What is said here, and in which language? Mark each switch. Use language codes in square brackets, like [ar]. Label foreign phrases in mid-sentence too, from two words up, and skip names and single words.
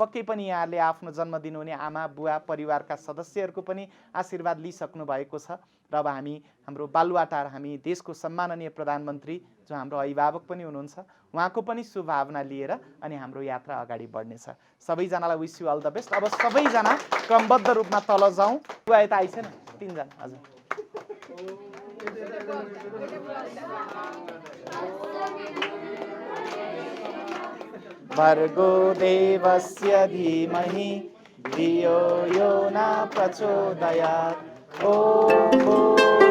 [ne] पक्कै पनि यहाँले आफ्नो जन्मदिन हुने आमा बुवा परिवारका सदस्यहरूको पनि आशीर्वाद लिइसक्नु भएको छ र अब हामी हाम्रो बालुवाटार हामी देशको सम्माननीय प्रधानमन्त्री जो हाम्रो अभिभावक पनि हुनुहुन्छ उहाँको पनि शुभभावना लिएर अनि हाम्रो यात्रा अगाडि बढ्नेछ। सबैजनालाई [en] wish you all the best. [ne] अब सबैजना क्रमबद्ध रूपमा तल जाउँ। बुवा यता आइसेन 3 जना हजुर। [sa] भर्गो देवस्य धीमहि धियो यो न प्रचोदयात्। ओम